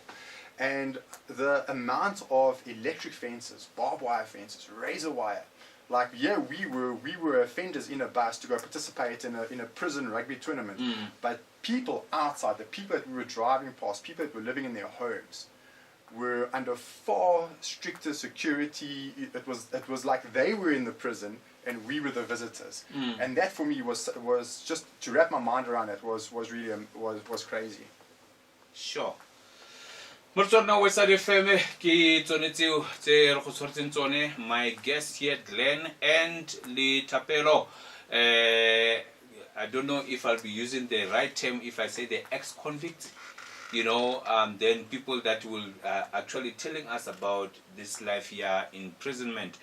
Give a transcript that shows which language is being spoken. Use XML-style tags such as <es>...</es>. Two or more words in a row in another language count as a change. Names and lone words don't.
<en>And the amount of electric fences, barbed wire fences, razor wire, like, yeah, we were offenders in a bus to go participate in a prison rugby tournament, but people outside, the people that we were driving past, people that were living in their homes, were under far stricter security. It was like they were in the prison and we were the visitors. And that for me was just to wrap my mind around it was really was crazy. Sure.</en> <tn>Motswana Westside FM ke tsone tseo tse re go tshwaretseng tsone.</tn> <en>My guest here, Glen and Thapelo. I don't know if I'll be using the right term if I say the ex-convicts. You know, then people that will actually telling us about this life here, imprisonment.</en>